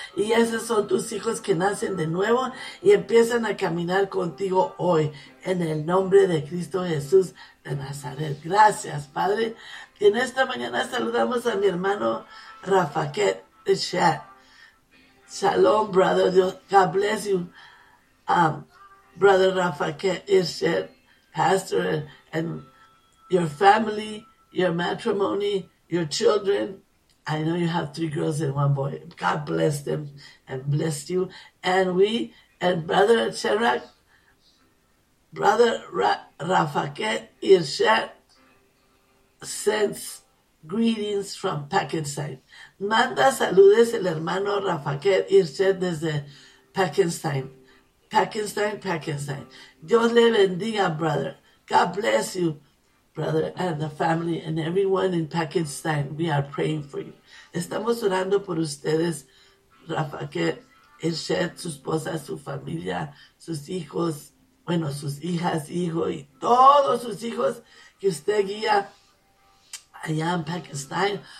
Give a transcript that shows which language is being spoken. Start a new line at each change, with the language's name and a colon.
Spanish: Y esos son tus hijos que nacen de nuevo y empiezan a caminar contigo hoy, en el nombre de Cristo Jesús de Nazaret. Gracias, Padre. Y en esta mañana saludamos a mi hermano Rafaquet Shah.
English: Shalom, brother. Dios, God bless you. Brother Rafa, Ishet, pastor, and your family, your matrimony, your children. I know you have three girls and one boy. God bless them and bless you. And we, and brother Shemrak, brother Rafa, Ishet, sends greetings from Pakistan.
Spanish: Manda saludes el hermano Rafaquet Irchet desde Pakistán. Pakistán, Pakistán. Dios le bendiga, brother.
English: God bless you, brother, and the family and everyone in Pakistán. We are praying for you.
Spanish: Estamos orando por ustedes, Rafaquet Irchet, su esposa, su familia, sus hijos, bueno, sus hijas, hijo, y todos sus hijos que usted guía allá en Pakistán.